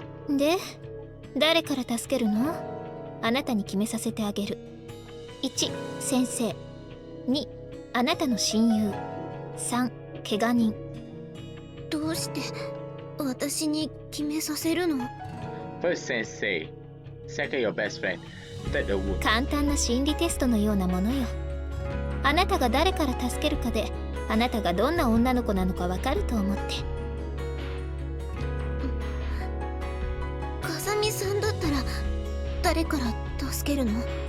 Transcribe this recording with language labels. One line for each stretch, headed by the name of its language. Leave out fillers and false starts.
Japanese: で、誰から助けるの？あなたに決めさせてあげる。1、先生。 2、あなたの親友。3、怪我人。どうして私に決めさせるの？
English: First sensei, second your best friend, third the wound.
Japanese: 簡単な心理テストのようなものよ。あなたが誰から助けるかであなたがどんな女の子なのかわかると思って。風見さんだったら誰から助けるの？